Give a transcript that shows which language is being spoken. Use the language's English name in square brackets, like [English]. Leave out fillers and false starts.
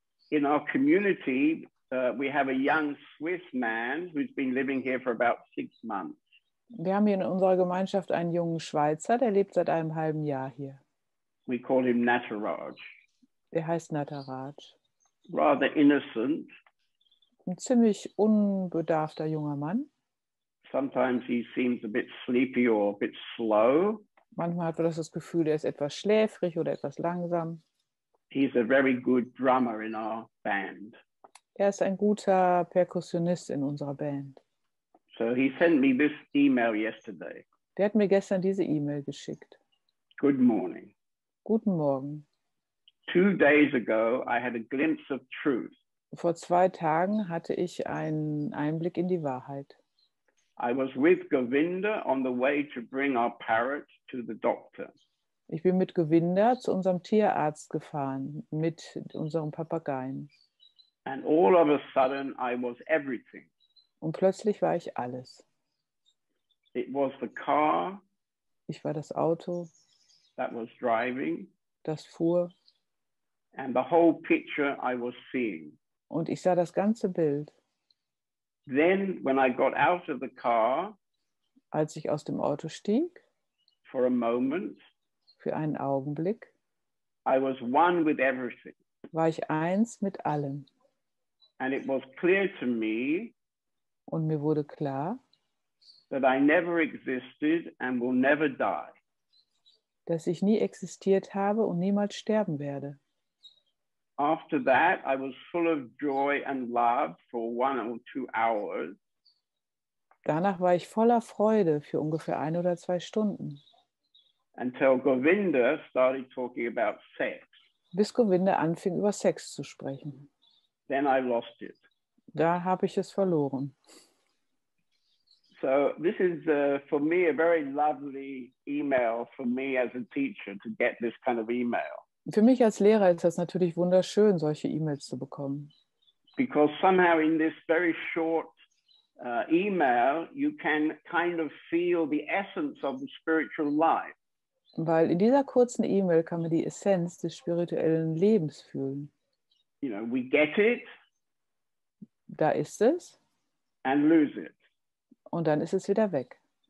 [English] In our community, we have a young Swiss man who's been living here for about 6 months. [German] Wir haben hier in unserer Gemeinschaft einen jungen Schweizer, der lebt seit einem halben Jahr hier. [English] We call him Nataraj. [German] Der heißt Nataraj. [English] Rather innocent. [German] Ein ziemlich unbedarfter junger Mann. [English] Sometimes he seems a bit sleepy or a bit slow. [German] Manchmal hat man das Gefühl, er ist etwas schläfrig oder etwas langsam. [English] He's a very good drummer in our band. [German] Er ist ein guter Perkussionist in unserer Band. [English] So he sent me this email yesterday. [German] Der hat mir gestern diese E-Mail geschickt. [English] Good morning. [German] Guten Morgen. [English] 2 days ago, I had a glimpse of truth. [German] Vor 2 Tagen hatte ich einen Einblick in die Wahrheit. [English] I was with Govinda on the way to bring our parrot to the doctor. [German] Ich bin mit Govinda zu unserem Tierarzt gefahren, mit unserem Papageien. [English] And all of a sudden, I was everything. [German] Und plötzlich war ich alles. [English] It was the car [German] Ich war das Auto, [English] that was driving, [German] das fuhr, [English] and the whole picture I was seeing. [German] und ich sah das ganze Bild. [English] Then, when I got out of the car [German] Als ich aus dem Auto stieg, [English] for a moment, [German] für einen Augenblick, [English] I was one with everything. [German] war ich eins mit allem. [English] And it was clear to me [German] Und mir wurde klar, [English] that I never existed and will never die. [German] dass ich nie existiert habe und niemals sterben werde. [English] After that, I was full of joy and love for 1 or 2 hours. [German] Danach war ich voller Freude für ungefähr 1 oder 2 Stunden, [English] Until Govinda started talking about sex. [German] bis Govinda anfing, über Sex zu sprechen. [English] Then I lost it. [German] Da habe ich es verloren. [English] So this is, for me, a very lovely email for me as a teacher to get this kind of email. [German] Für mich als Lehrer ist das natürlich wunderschön, solche E-Mails zu bekommen. [English] Because somehow in this very short email, you can kind of feel the essence of the spiritual life. [German] Weil in dieser kurzen E-Mail kann man die Essenz des spirituellen Lebens fühlen. [English] You know, we get it [German] Da ist es [English] and lose it. [German] und dann ist es wieder weg.